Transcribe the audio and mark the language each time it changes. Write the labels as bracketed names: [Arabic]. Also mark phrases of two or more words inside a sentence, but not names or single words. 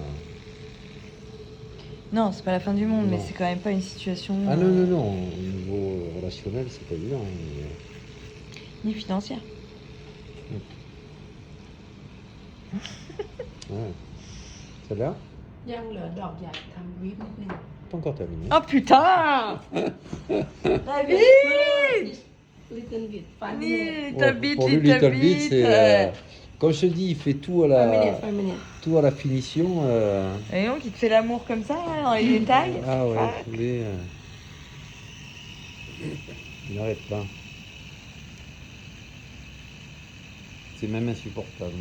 [French] Non, c'est pas la fin du monde, Non. mais c'est quand même pas une situation... Ah non, non, non, au niveau relationnel, c'est pas évident. Hein, Ni financière. Ouais. Celle-là, [Thai] ยังเหลือดอกใหญ่ทำวิปนิดนึง [French] pas encore terminé. Oh putain David [English] little bit 5 [French] Ni minutes ta bite, Pour lui, ta [English] Little Bit, [French] bite. c'est... Comme je te dis, il fait tout à 5 minutes la, 5 minutes tout à la finition. Et donc, il te fait l'amour comme ça, là, dans les détails. Ah ouais, mais, il n'arrête pas. C'est même insupportable.